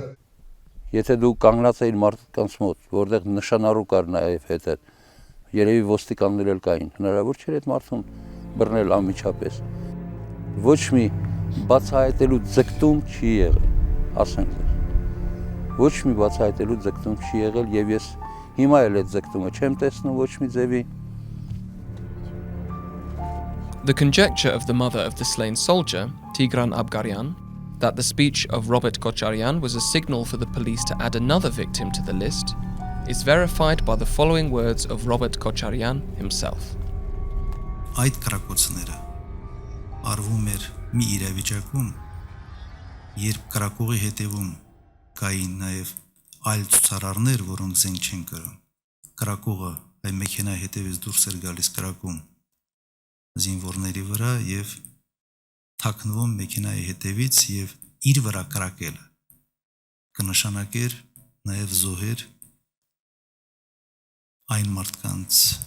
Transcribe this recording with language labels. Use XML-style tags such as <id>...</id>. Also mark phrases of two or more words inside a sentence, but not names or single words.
<hy>Եթե դու կանգնած էիր մարդկանց մոտ, որտեղ նշանառու կար նաև հետը, երևի ոստիկաններ էլ կային, հնարավոր չէր այդ մարդուն բռնել անմիջապես։ Ոչ մի բացահայտելու ձգտում չի եղել, ասենք դեռ։ Ոչ մի բացահայտելու ձգտում չի եղել եւ ես հիմա էլ այդ ձգտումը չեմ տեսնում ոչ մի ձևի։</hy> <en>The conjecture of the mother of the slain soldier, Tigran Abgaryan, that the speech of Robert Kocharyan was a signal for the police to add another victim to the list, is verified by the following words of Robert Kocharyan himself.</en> <hy>Այդ կրակոցները արվում էր մի իրավիճակում, երբ կրակողի հետևում կային նաև այլ ցուցարարներ, որոնք զենք չեն կրում։ Կրակողը այդ մեքենայի հետևից դուրս էր գալիս կրակում զինվորների վրա եւ թաքնվում մեքենայի հետևից եւ իր վրա կրակելը կնշանակեր նաև զոհեր այն մարդկանց</hy>